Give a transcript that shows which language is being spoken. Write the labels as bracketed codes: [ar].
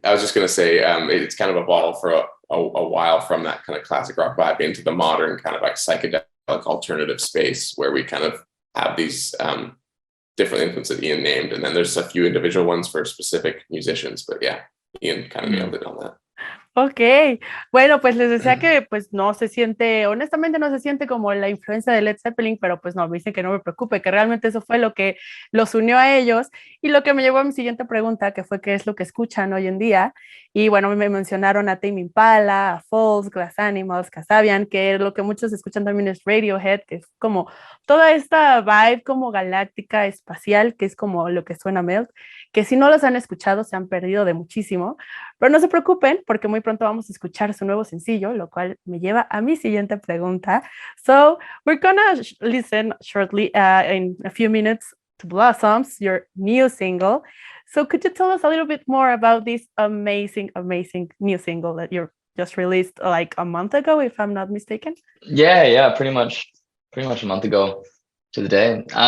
[en] I was just gonna say, it's kind of evolved for a while from that kind of classic rock vibe into the modern kind of like psychedelic alternative space, where we kind of have these different influences that Ian named, and then there's a few individual ones for specific musicians, but yeah, Ian kind of nailed it on that. [es] Ok, bueno, pues les decía que pues no se siente, honestamente no se siente como la influencia de Led Zeppelin, pero pues no, me dicen que no me preocupe, que realmente eso fue lo que los unió a ellos, y lo que me llevó a mi siguiente pregunta, que fue qué es lo que escuchan hoy en día. Y bueno, me mencionaron a Tame Impala, a Falls, Glass Animals, Kasabian, que lo que muchos escuchan también es Radiohead, que es como toda esta vibe como galáctica, espacial, que es como lo que suena Meltt, que si no los han escuchado se han perdido de muchísimo, pero no se preocupen porque muy pronto vamos a escuchar su nuevo sencillo, lo cual me lleva a mi siguiente pregunta. [en] So we're gonna listen shortly in a few minutes to Blossoms, your new single. So could you tell us a little bit more about this amazing new single that you just released like a month ago, if I'm not mistaken? Yeah, pretty much a month ago to the day.